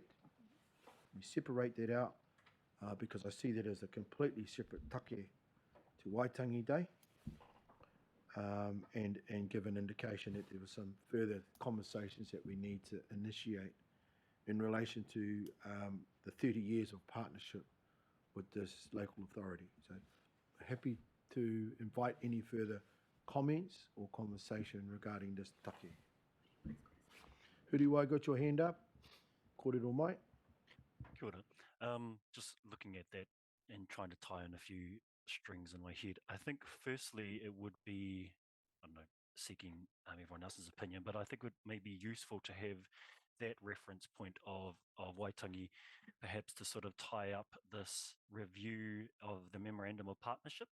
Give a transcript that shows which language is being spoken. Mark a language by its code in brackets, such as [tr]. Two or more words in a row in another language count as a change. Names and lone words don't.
[en] We separate that out because I see that as a completely separate take to Waitangi Day, and give an indication that there were some further conversations that we need to initiate in relation to the 30 years of partnership with this local authority. So happy to invite any further comments or conversation regarding this take. Huriwai, got your hand up? [mi] Kōrero mai. Kia ora. [en] Just looking at that and trying to tie in a few strings in my head, I think firstly it would be, I don't know, seeking everyone else's opinion, but I think it may be useful to have that reference point of Waitangi, perhaps to sort of tie up this review of the Memorandum of Partnership.